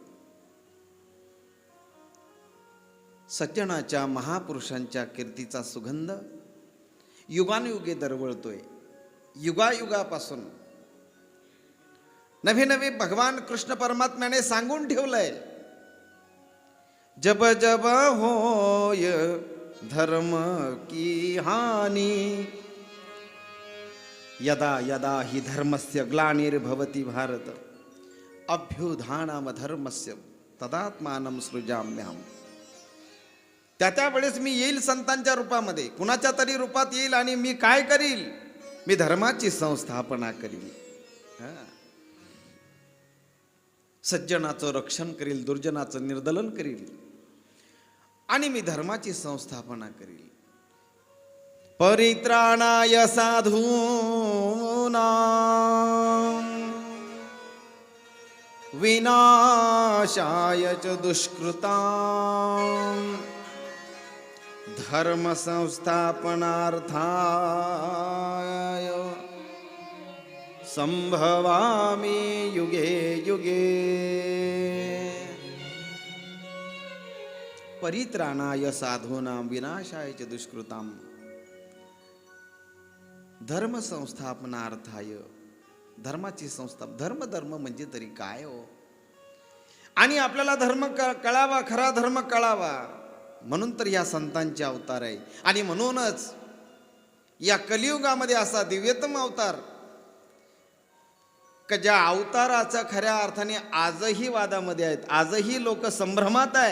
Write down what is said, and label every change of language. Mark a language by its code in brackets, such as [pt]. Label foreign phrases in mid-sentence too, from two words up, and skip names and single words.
[mr] सज्जनाच्या महापुरुषांच्या कीर्तीचा सुगंध युगानुयुगे दरवळतोय. युगायुगापासून नवे नवे भगवान कृष्ण परमात्म्याने सांगून ठेवलंय, [awa] जब जब होय धर्म की हानी, [sa] यदा यदा हि धर्मस्य ग्लानिर्भवति भारत, अभ्युत्थानम धर्मस्य तदात्मानं सृजाम्यहम्. [mr] त्या वेळेस मी येईल संतांच्या रूपामध्ये, कुणाच्या तरी रूपात येईल आणि मी काय करील, मी धर्माची संस्थापना करील. सज्जनाचं रक्षण करील, दुर्जनाचं निर्दलन करील आणि मी धर्माची संस्थापना करील. [sa] परित्राणाय साधूनां विनाशाय च दुष्कृतां धर्म संस्थापनार्थाय संभवामि युगे युगे. परित्राणाय साधूनां विनाशाय च दुष्कृतां धर्म संस्थापनार्थाय, [mr] धर्माची संस्था. धर्म धर्म म्हणजे तरी काय हो? आणि आपल्याला धर्म कळावा, खरा धर्म कळावा म्हणून तर या संतांचे अवतार आहे. आणि म्हणूनच या कलियुगामध्ये असा दिव्यतम अवतार का ज्या अवताराचा खऱ्या अर्थाने आजही वादामध्ये आहेत, आजही लोक संभ्रमात आहे.